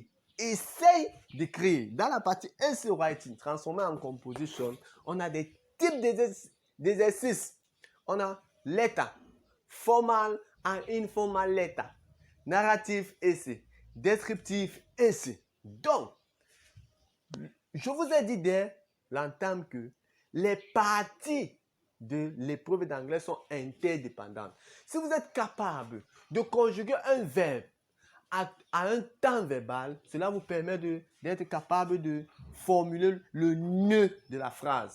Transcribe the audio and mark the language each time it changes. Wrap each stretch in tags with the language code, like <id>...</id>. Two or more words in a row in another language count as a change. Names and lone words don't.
<fr>Essaye d'écrire. Dans la partie</fr> <en>essay writing,</en> <fr>transformé en composition, on a des types d'exercices. On a</fr> <en>letter, formal et informal letter, narrative essay,</en> <fr>descriptif essay. Donc, je vous ai dit dès l'entame que les parties de l'épreuve d'anglais sont interdépendantes. Si vous êtes capable de conjuguer un verbe à un temps verbal, cela vous permet d'être capable de formuler le nœud de la phrase.</fr>